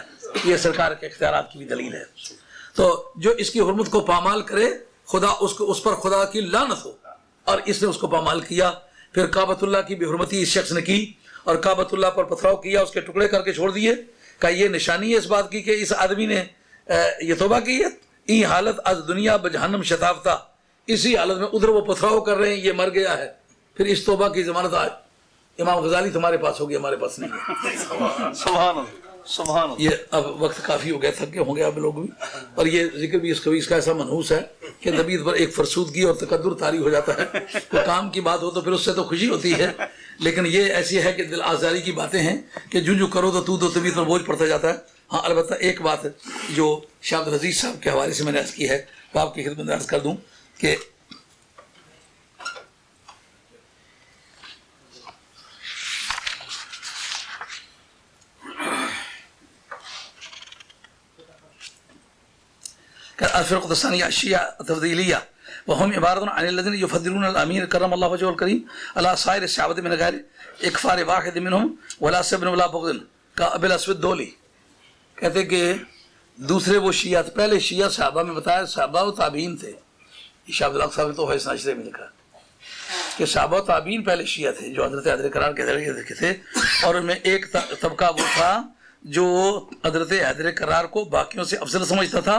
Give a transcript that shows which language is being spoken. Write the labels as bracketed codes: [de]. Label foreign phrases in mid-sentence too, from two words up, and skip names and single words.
[ur] یہ سرکار کے اختیارات کی بھی دلیل ہے. تو جو اس کی حرمت کو پامال کرے, خدا اس پر خدا کی لعنت ہو. اور اس نے اس کو پامال کیا. پھر کعبۃ اللہ کی بے حرمتی اس شخص نے کی, اور کعبۃ اللہ پر پتھراؤ کیا, اس کے ٹکڑے کر کے چھوڑ دیے. کہ یہ نشانی ہے اس بات کی کہ اس آدمی نے یہ توبہ کی ہے. [fa] ای حالت از دنیا بجہنم شتافتہ، [ur] اسی حالت میں ادھر وہ پتھراؤ کر رہے ہیں، یہ مر گیا ہے، پھر اس توبہ کی ضمانت آج امام غزالی تمہارے پاس ہوگی، ہمارے پاس نہیں ہے. [ar] سبحان اللہ سبحان اللہ. [ur] یہ اب وقت کافی ہو گیا، تھکے ہوں گے آپ لوگ بھی. اور یہ ذکر بھی اس حدیث کا ایسا منحوس ہے کہ طبیعت پر ایک فرسودگی اور تقدر طاری ہو جاتا ہے. کوئی کام کی بات ہو تو پھر اس سے تو خوشی ہوتی ہے، لیکن یہ ایسی ہے کہ دل آزاری کی باتیں ہیں کہ جو کرو تو طبیعت پر بوجھ پڑتا جاتا ہے. ہاں البتہ ایک بات جو شاہ عبد العزیز صاحب کے حوالے سے میں نے عرض کی ہے وہ آپ کی خدمت میں عرض کر دوں کہ [ar] الفرقة الثانية الشيعة التفضيلية وهم عبارة عن الذين يفضلون الأمير كرم الله وجهه الكريم على سائر الصحابة من غير إكفار واحد منهم ولا سب ولا بغض كأبي الأسود دولي. [ur] کہتے کہ دوسرے وہ شیعہ تھے، پہلے شیعہ صحابہ میں بتایا صحابہ و تابعین تھے. شاہ عبدالحق صاحب تو حسن عشرے میں لکھا کہ صحابہ و تابعین پہلے شیعہ تھے جو حضرت حیدر کرار کے تھے، اور ان میں ایک طبقہ وہ تھا جو حضرت حیدر کرار کو باقیوں سے افضل سمجھتا تھا.